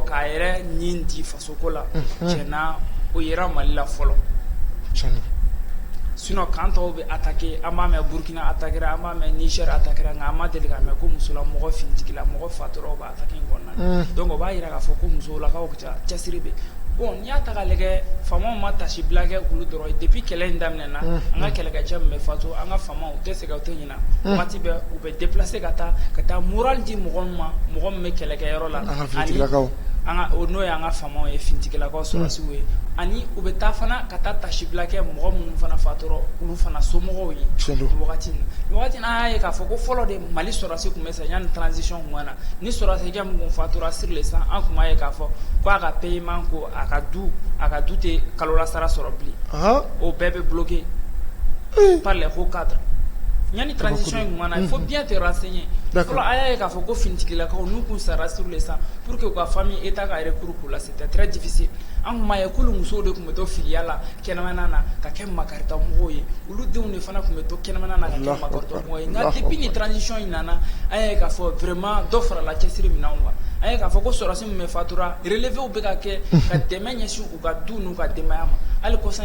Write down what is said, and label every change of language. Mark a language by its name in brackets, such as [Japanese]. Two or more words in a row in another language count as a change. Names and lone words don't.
[Bambara] k'a yɛrɛ ɲin di fasoko la tiɲɛna o yera Mali la fɔlɔ sinon kan tɔw bɛ attaquer an b'a mɛn Burkina attaquera an b'a mɛn Niger attaquera nka an ma deli k'a mɛn ko musolamɔgɔ fintigila mɔgɔ fatura o bɛ attaquer in kɔnɔna na donc o b'a jira k'a fɔ ko musolakaw cɛsiri bɛ bon n'i y'a ta k'a lajɛ faamaw ma tasibila kɛ olu dɔrɔn ye depuis kɛlɛ in daminɛna an ka kɛlɛkɛcɛ min bɛ fatu an ka faamaw u tɛ sɛgɛn u tɛ ɲinɛ wagati bɛɛ u bɛ déplacer ka taa moral di mɔgɔ ma mɔgɔ min bɛ kɛlɛkɛyɔrɔ la ani n'o ye an ka faamaw ye fintigilakaw sɔrɔsiw ye ani u bɛ taa fana ka taa tasibila kɛ mɔgɔ minnu fana fatura olu fana somɔgɔw ye wagati in na an y'a ye k'a fɔ ko fɔlɔ de Mali sɔrɔsi tun bɛ sa yanni transition tun na ni sɔrɔsikɛ min tun fatura [French] sur le sang [Bambara] an tun b'a ye k'a fɔ ko a ka paiement ko a ka du tɛ kalola sara sɔrɔ bilen o bɛɛ bɛ bloqué [French] par les hauts cadres [Bambara] yanni transition in tun na [French] il faut bien te renseigner [Bambara] fɔlɔ a y'a ye k'a fɔ ko finitigilakaw n'u kun sara [French] sur le sang pour que [Bambara] u ka famille état ka recours k'u la [French] c'était très difficile [Bambara] an tun b'a ye k'olu musow de tun bɛ to filiya la kɛnɛmana na ka kɛ makaritɔmɔgɔw ye olu denw de fana tun bɛ to kɛnɛmana na ka kɛ makaritɔmɔgɔw ye nka depuis ni transition in nana an y'a ye k'a fɔ vraiment dɔ farala cɛsiri minɛnw kan an ye k'a fɔ ko sɔrɔsi min bɛ fatura relevéw bɛ ka kɛ ka dɛmɛ ɲɛsin u ka du n'u ka denbaya ma hali kɔsan in